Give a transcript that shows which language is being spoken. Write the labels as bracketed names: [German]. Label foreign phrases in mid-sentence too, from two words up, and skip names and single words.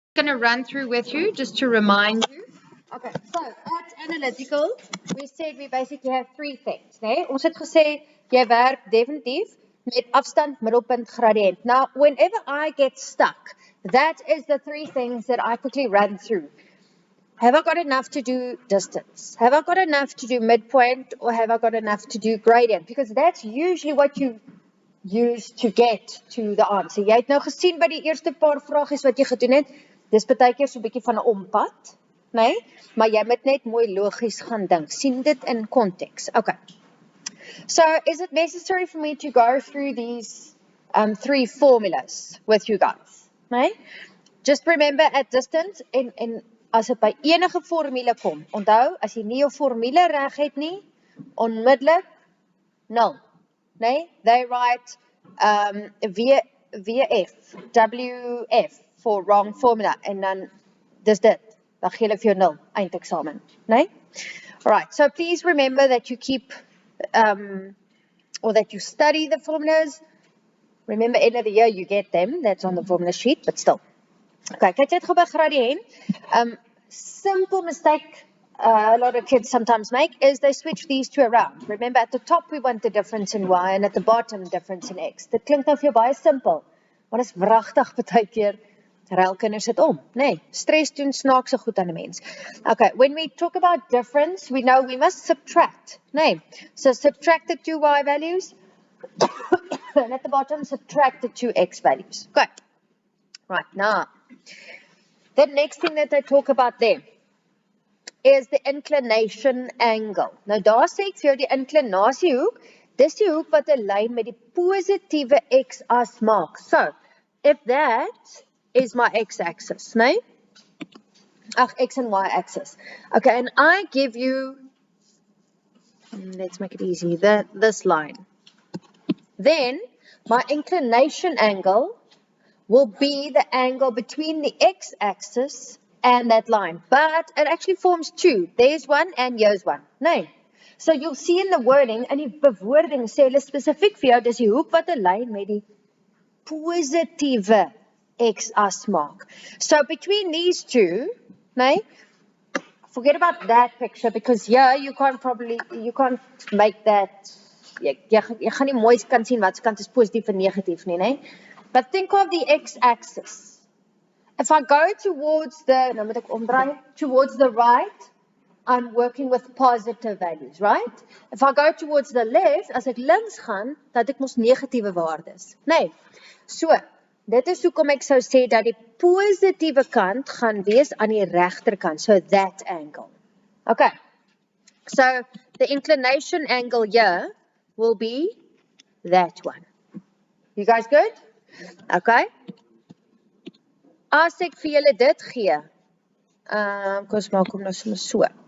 [English] Going to run through with you just to remind you. Okay, so at Analytical, we said we basically have three things. [Afrikaans] Nee? Ons het gesê, jy werk definitief met afstand, middelpunt, gradient. [English] Now, whenever I get stuck, that is the three things that I quickly run through. Have I got enough to do distance? Have I got enough to do midpoint? Or have I got enough to do gradient? Because that's usually what you use to get to the answer. [Afrikaans] Jy het nou gesien by die eerste paar vragies wat jy gedoen het, dis baie keer so 'n bietjie van 'n ompad, nee? Maar jy moet net mooi logies gaan dink. Sien dit in konteks. Okay. [English] So, is it necessary for me to go through these three formulas with you guys? [Afrikaans] Nee? [English] Just remember at distance [Afrikaans] en as dit by enige formule kom, onthou, as jy nie jou formule reg het nie, onmiddellik 0. Nee? [English] They write VF, WF for wrong formula. [Afrikaans] En dan dis dit. Dan gee hulle vir jou 0 eindeksamen. Nee? [English] Alright, so please remember that you keep or that you study the formulas. Remember, end of the year you get them. That's on the formula sheet, but still. [Afrikaans] Okay, kyk net gou by gradient. [English] Simple mistake a lot of kids sometimes make is they switch these two around. Remember, at the top we want the difference in y and at the bottom difference in x. [Afrikaans] Dit klink nou vir jou baie simpel, maar dit is wragtig baie keer ruil kinders dit om. Nee, stres doen snaakse goed aan 'n mens. [English] Okay, when we talk about difference, we know we must subtract. Nee, so subtract the two y values and at the bottom subtract the two x values. Okay, right now, the next thing that I talk about there is the inclination angle. [Afrikaans] Nou daar sê ek vir jou die inklinasiehoek, dis die hoek wat 'n lyn met die positiewe x-as maak. [English] So, if that is my x-axis, nee? Ag, x and y-axis. Okay, and I give you, let's make it easy, this line. Then, my inclination angle will be the angle between the x-axis and that line, but it actually forms two. There's one and here's one. Nee. So you'll see in the wording, [Afrikaans] en die bewoording sê hulle spesifiek vir jou, dis die hoek wat 'n lyn met die positiewe x-as maak. [English] So between these two, nee, forget about that picture because here you can't make that, [Afrikaans] jy gaan nie mooi kan sien wat se kant is positief en negatief nie, nee. [English] But think of the x-axis. If I go towards the, [Afrikaans] nou moet ek omdraai, [English] towards the right, I'm working with positive values, right? If I go towards the left, [Afrikaans] as ek links gaan, dat ek mos negatiewe waardes. Nee, so, dit is hoekom ek sou sê dat die positiewe kant gaan wees aan die regterkant, [English] so that angle. Okay, so the inclination angle here will be that one. You guys good? Okay. [Afrikaans] As ek vir julle dit gee, kom ons maak hom nou soms so.